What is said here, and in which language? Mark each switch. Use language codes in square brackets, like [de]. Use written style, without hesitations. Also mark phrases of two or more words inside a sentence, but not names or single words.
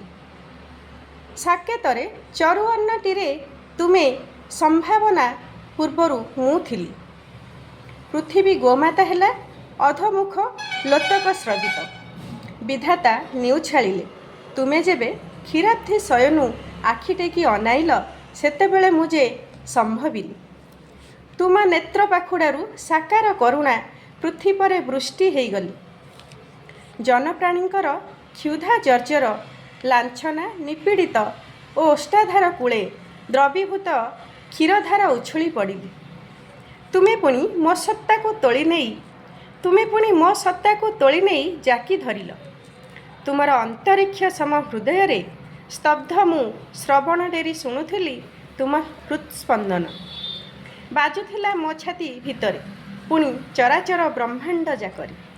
[or] ସାକେତରେ ଚରୁଅନ୍ନଟିରେ ତୁମେ ସମ୍ଭାବନା ପୂର୍ବରୁ ମୁ ଥିଲି। ପୃଥ୍ୱୀ ଗୋମାତା ହେଲା, ଅଧମୁଖ ଲୋତକ ସ୍ରବିତ। ବିଧାତା ନିଉ ଛାଡ଼ିଲେ, ତୁମେ ଯେବେ କ୍ଷୀରାବ୍ଧି ଶୟନୁ ଆଖି ଟେକି ଅନାଇଲ, ସେତେବେଳେ ମୁଝେ ସମ୍ଭବିଲି। ତୁମ ନେତ୍ର ପାଖୁଡ଼ାରୁ ସାକାର କରୁଣା ପୃଥ୍ୱୀ ପରେ ବୃଷ୍ଟି ହେଗଲି। ଜନପ୍ରାଣୀଙ୍କର କ୍ଷୁଧା ଜର୍ଜର ଲାଞ୍ଛନା ନିପୀଡ଼ିତ ଔର ଓଷ୍ଠାଧର କୂଳେ ଦ୍ରବୀଭୂତ କ୍ଷୀରଧାର ଉଛୁଳି ପଡ଼ିଲି। ତୁମେ ପୁଣି ମୋ ସତ୍ତା କୁ ତୋଳି ନାହିଁ, ତୁମେ ପୁଣି ମୋ ସତ୍ତା କୁ ତୋଳି ନାହିଁ ଜାକି ଧରିଲ। ତୁମର ଅନ୍ତରିକ୍ଷ ସମ ହୃଦୟ ରେ ସ୍ତବ୍ଧ ମୁ ଶ୍ରବଣ ଡେରି ଶୁଣୁଥିଲି ତୁମ ହୃତ୍ସ୍ପନ୍ଦନ। ବାଜୁଥିଲା ମୋ ଛାତି ଭିତରେ ପୁଣି ଚରାଚର ବ୍ରହ୍ମାଣ୍ଡ ଜାକରି।